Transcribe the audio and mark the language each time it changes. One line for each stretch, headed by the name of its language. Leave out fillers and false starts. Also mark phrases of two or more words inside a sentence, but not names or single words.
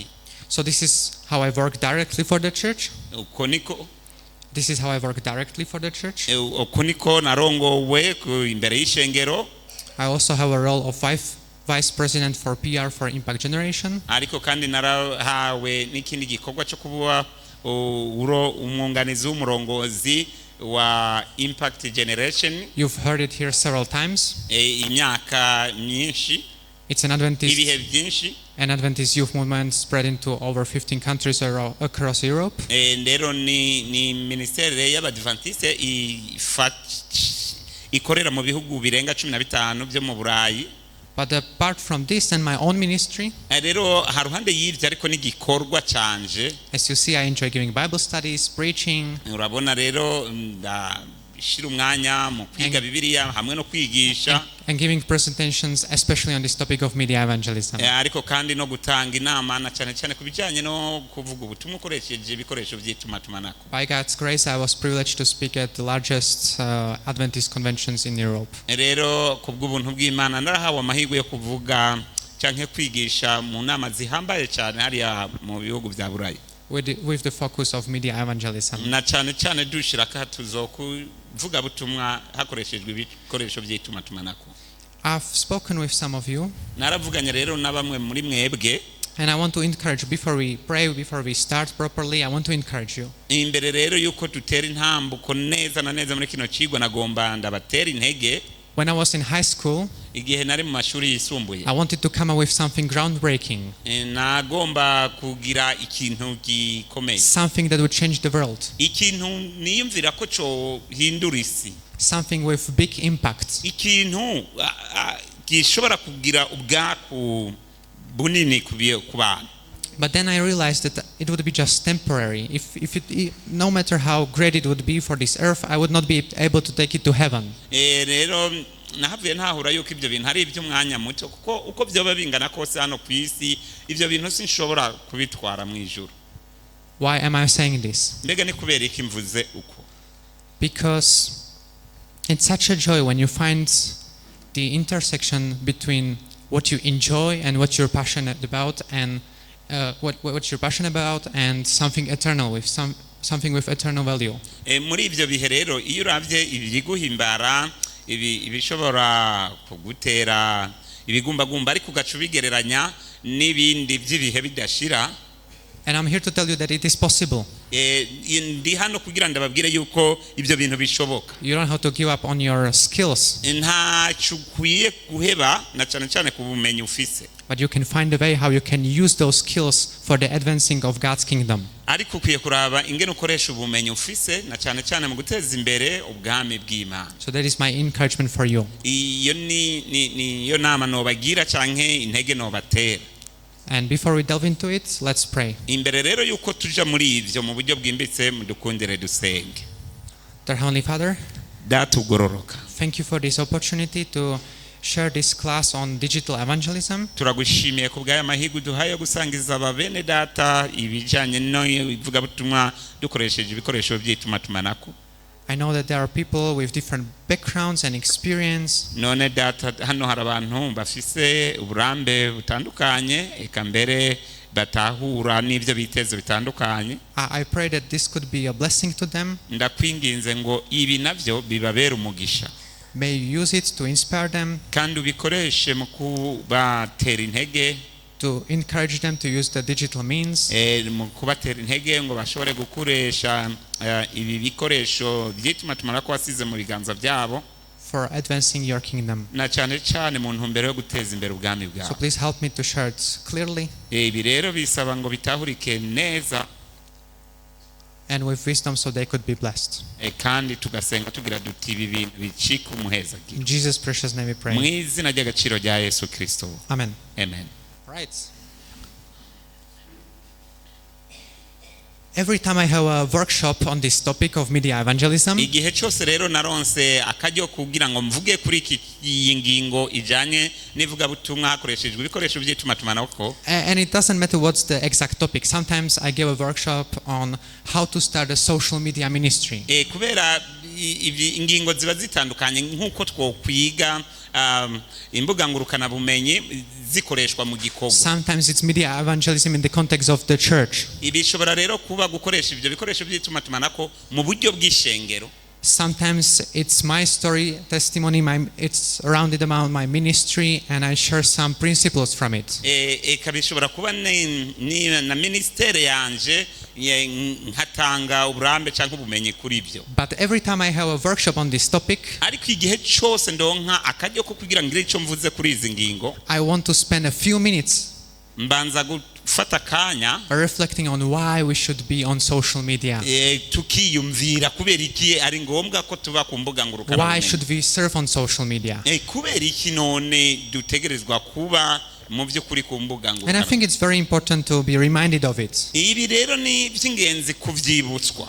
English: So this is how I work directly for the church.
Rundi: Uko niko narongowe imbere y'ishengero.
English: I also have a role of vice president for PR for Impact Generation.
Rundi: Ariko kandi narahawe n'ikindi gikorwa cyo kuba umwunganizi w'umurongozi wa Impact Generation.
English: You've heard it here several times.
Rundi: Imyaka myinshi.
English: It's an Adventist youth movement spread into over 15 countries across Europe.
Rundi: Rero ni ministere y'Abadventiste ikorera mu bihugu birenga 15 byo mu Burayi.
English: But apart from this and my own ministry,
Rundi: rero haruhande y'ivyo ariko n'igikorwa canje.
English: As you see, I enjoy giving Bible studies, preaching.
Rundi: Urabona rero shira umwanya mu kwiga Bibiliya hamwe no kwigisha.
English: And giving presentations, especially on this topic of media evangelism.
Rundi: Ariko kandi no gutanga inama na cyane cyane kubijanye no kuvuga ubutumwa ukoresheje ibikoresho by'Itumatumanako.
English: By God's grace, I was privileged to speak at the largest Adventist conventions in Europe.
Rundi: Rero kubw'ubuntu bw'Imana narahawe amahirwe yo kuvuga canke kwigisha mu nama zihambaye cyane hariya mu bihugu bya Burayi.
English: With the focus of media evangelism.
Rundi: Na cyane cyane dushira katuzo kuvuga butumwa hakoreshejwe ibikoresho by'Itumatumanako.
English: I've spoken with some of you.
Rundi: Naravuganye rero na bamwe muri mwebwe.
English: And I want to encourage, before we pray, before we start properly, I want to encourage you.
Rundi: Imbere rero yuko dutera intambuko neza na neza muri kino cigwa nagomba ndabatera intege.
English: When I was in high school,
Rundi: igihe nari mu mashuri yisumbuye,
English: I wanted to come up with something groundbreaking.
Rundi: Nagomba kugira ikintu gikomeye.
English: Something that would change the world.
Rundi: Ikintu niyumvira ko cyo hindura isi.
English: Something with big impact.
Rundi: Ikintu gishobora kugira ubwaku bunini ku bantu.
English: But then I realized that it would be just temporary. No matter how great it would be for this earth, I would not be able to take it to heaven.
Rundi: Rero nahavuye ntahura yuko ibyo bintu ari iby'umwanya muto kuko uko byoba bingana kose hano ku isi ibyo bintu sinshobora kubitwara mu ijuru.
English: Why am I saying this?
Rundi: Mbega ni kubera iki mvuze uko?
English: Because it's such a joy when you find the intersection between what you enjoy and what you're passionate about, and what you're passionate about, and something eternal with something with eternal value.
Rundi: Muri ibyo bihe rero iyo uravye ibiguhimbara ibishobora kugutera ibigumbagumba ariko ugaca ubigereranya n'ibindi by'ibihe bidashira.
English: And I'm here to tell you that it is possible.
Rundi: Ndi hano kugira ndababwire yuko ibyo bintu bishoboka.
English: You don't have to give up on your skills.
Rundi: Nta cukwiye guheba na cyane cyane ku bumenyi ufise.
English: But you can find a way how you can use those skills for the advancing of God's kingdom.
Rundi: Ariko ukwiye kuraba ingene ukoresha ubumenyi ufise na cyane cyane mu guteza imbere ubwami bw'Imana.
English: So that is my encouragement for you.
Rundi: Iyo niyo nama nobagira canke intege nobatera.
English: And before we delve into it, let's pray.
Rundi: Imbere rero yuko tuja muri ivyo mu buryo bwimbitse mudukundire dusenge.
English: Dear Heavenly Father,
Rundi: data ugororoka,
English: thank you for this opportunity to share this class on digital evangelism.
Rundi: turagushimiye ku bw'aya mahirwe duhaye yo gusangiza ababene data ibijanye no ivugabutumwa dukoresheje ibikoresho by'itumatumanako.
English: I know that there are people with different backgrounds and experience.
Rundi: None data hano hari abantu bafise uburambe butandukanye eka mbere batahura n'ibyo biteze bitandukanye.
English: I pray that this could be a blessing to them.
Rundi: Ndakwinginze ngo ibi navyo bibabera umugisha.
English: May you use it to inspire them,
Rundi: kandi ubikoreshe mu kubatera intege,
English: to encourage them to use the digital means,
Rundi: mu kubatera intege ngo bashobore gukoresha ibi bikoresho by'itumatumanako wasize mu biganza byabo
English: for advancing your kingdom.
Rundi: na cyane cyane mu ntumbero yo guteza imbere ubwami
English: So
Rundi: bwawe.
English: please help me to share it clearly
Rundi: Ibi rero bisaba ngo bitahurike neza
English: and with wisdom so they could be blessed.
Rundi: kandi tugasenga tugira duti ibi bintu bicika umuheza.
English: In Jesus' precious name we
Rundi: Mu
English: pray.
Rundi: izina ry'agaciro rya Yesu Kristo.
English: Amen.
Rundi: Amen.
English: Right. Every time I have a workshop on this topic of media evangelism,
Rundi: Igihe cyose rero naronse akajyo kugira ngo mvuge kuri iyi ngingo ijanye n'ivugabutumwa hakoreshejwe ibikoresho by'itumatumanako.
English: and it doesn't matter what's the exact topic. Sometimes I give a workshop on how to start a social media ministry.
Rundi: Kubera ingingo ziba zitandukanye nk'uko twokwiga imbuga ngurukana bumenyi zikoreshwa mu gikorwa.
English: Sometimes it's media evangelism in the context of the church.
Rundi: Ibishobora rero kuba gukoresha ibyo bikoresho by'itumatumanako mu buryo bw'ishengero.
English: Sometimes it's my story, testimony, it's surrounded around my ministry, and I share some principles from it.
Rundi: Bishobora kuba na ministere yanje nkatanga uburambe cyangwa ubumenyi kuri byo.
English: But every time I have a workshop on this topic,
Rundi: ariko igihe cyose ndonka akajyo ko kugira ngire icyo mvuze kuri izi ngingo,
English: I want to spend a few minutes
Rundi: mbanza gufata kanya
English: reflecting on why we should be on social media.
Rundi: Tukiyumvira kubera iki ari ngombwa ko tuba ku mbuga ngurukana.
English: Why should we serve on social media?
Rundi: Kubera iki none dutegerezwa kuba mu by'ukuri ku mbuga
English: And I
Rundi: ngurukana.
English: think it's very important to be reminded of it
Rundi: Ibi rero ni by'ingenzi kuvyibutswa